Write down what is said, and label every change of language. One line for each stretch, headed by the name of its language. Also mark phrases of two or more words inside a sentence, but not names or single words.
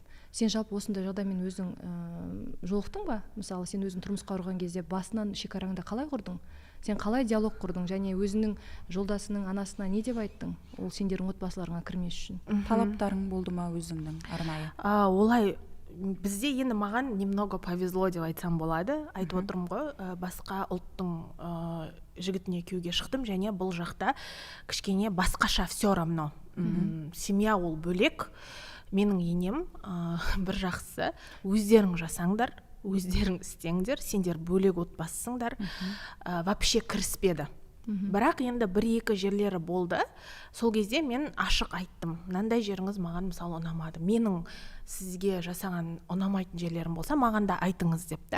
Kazakh: Сен жалпы осындай жағдаймен өзің жолықтың ба? Мысалы, сен өзің тұрмысқа құрған кезде басынан шекараңды қалай құрдың? Сен қалай диалог құрдың және өзіңнің жолдасының анасына не деп айттың? Ол сендердің отбасыларыңа кірмес үшін. Талаптарың болды ма өзіңнің арнайы? Олай бізде енді маған
Russian: немного повезло
Kazakh: деп айтсам болады. Айтып отырмын ғой, басқа ұлттың жігітіне күйеуге шықтым, және бұл жақта кішкене басқаша
Russian: все равно.
Kazakh: Семья ол бөлек. Менің енем бір жақсы, өздерің жасаңдар, өздерің істеңдер, сендер бөлек отбасысыңдар, вообще кіріспеді. Бірақ енді бір-екі жерлері болды. Сол кезде мен ашық айттым. Мынандай жеріңіз маған мысалы ұнамады. Менің сізге жасаған ұнамайтын жерлерім болса, маған да айтыңыз деп та.